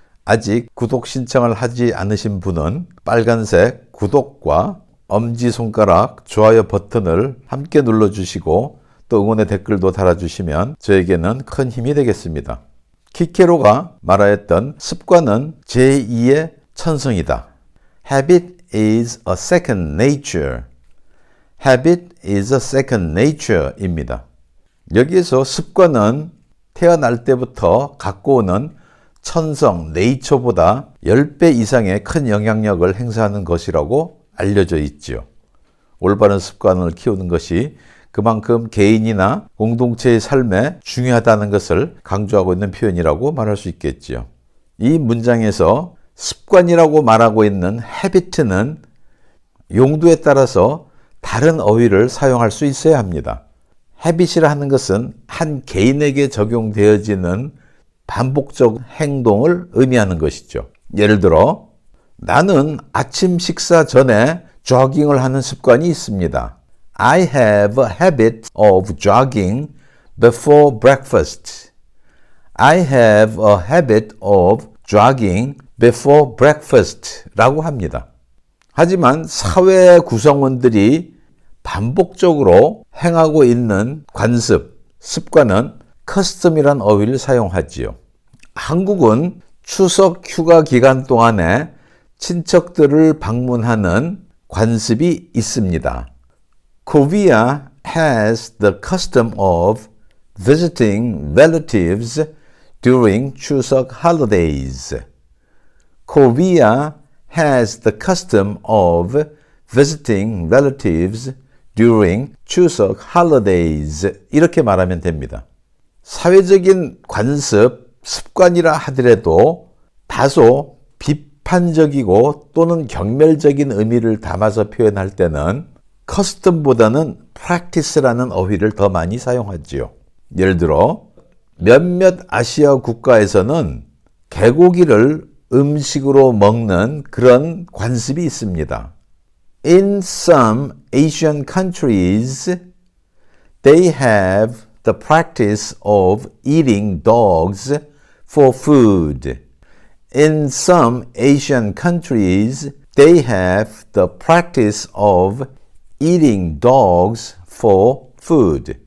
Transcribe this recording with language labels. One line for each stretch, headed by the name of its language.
Korean: 아직 구독 신청을 하지 않으신 분은 빨간색 구독과 엄지손가락 좋아요 버튼을 함께 눌러주시고 또 응원의 댓글도 달아주시면 저에게는 큰 힘이 되겠습니다. 키케로가 말하였던 습관은 제2의 천성이다.
English: Habit is a second nature. Habit is a second nature
Korean: 입니다. 여기에서 습관은 태어날 때부터 갖고 오는 천성, 네이처보다 10배 이상의 큰 영향력을 행사하는 것이라고 알려져 있죠. 올바른 습관을 키우는 것이 그만큼 개인이나 공동체의 삶에 중요하다는 것을 강조하고 있는 표현이라고 말할 수 있겠죠. 이 문장에서 습관이라고 말하고 있는 habit는 용도에 따라서 다른 어휘를 사용할 수 있어야 합니다. habit이라 하는 것은 한 개인에게 적용되어지는 반복적 행동을 의미하는 것이죠. 예를 들어 나는 아침 식사 전에 조깅을 하는 습관이 있습니다.
English: I have a habit of jogging before breakfast. I have a habit of jogging before breakfast
Korean: 라고 합니다. 하지만 사회 구성원들이 반복적으로 행하고 있는 관습, 습관은 custom이란 어휘를 사용하지요. 한국은 추석 휴가 기간 동안에 친척들을 방문하는 관습이 있습니다.
English: Korea has the custom of visiting relatives during Chuseok holidays. Korea has the custom of visiting relatives during Chuseok holidays.
Korean: 이렇게 말하면 됩니다. 사회적인 관습, 습관이라 하더라도 다소 비판적이고 또는 경멸적인 의미를 담아서 표현할 때는 custom보다는 practice라는 어휘를 더 많이 사용하지요. 예를 들어 몇몇 아시아 국가에서는 개고기를 음식으로 먹는 그런 관습이 있습니다.
English: In some Asian countries, they have the practice of eating dogs for food. In some Asian countries, they have the practice of eating dogs for food.